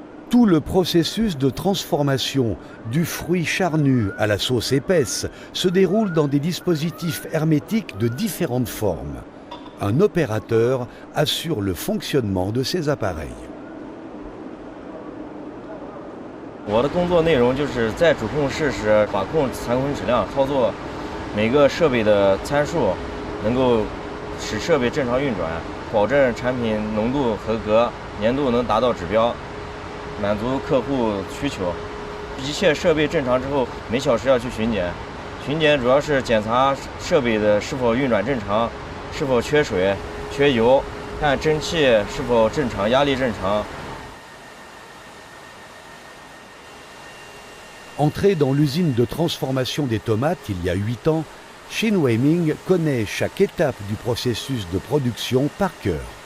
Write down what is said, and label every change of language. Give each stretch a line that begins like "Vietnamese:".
French: Tout le processus de transformation du fruit charnu à la sauce épaisse se déroule dans des dispositifs hermétiques de différentes formes. Un opérateur assure le fonctionnement de ces appareils.
Chinese: 我的工作内容就是在主控室时把控残坤质量，操作每个设备的参数，能够使设备正常运转，保证产品浓度合格，粘度能达到指标。满足客户需求，一切设备正常之后，每小时要去巡检。巡检主要是检查设备的是否运转正常，是否缺水、缺油，看蒸汽是否正常、压力正常。
French: Entré dans l'usine de transformation des tomates il y a 8 ans, Shin Weiming connaît chaque étape du processus de production par cœur.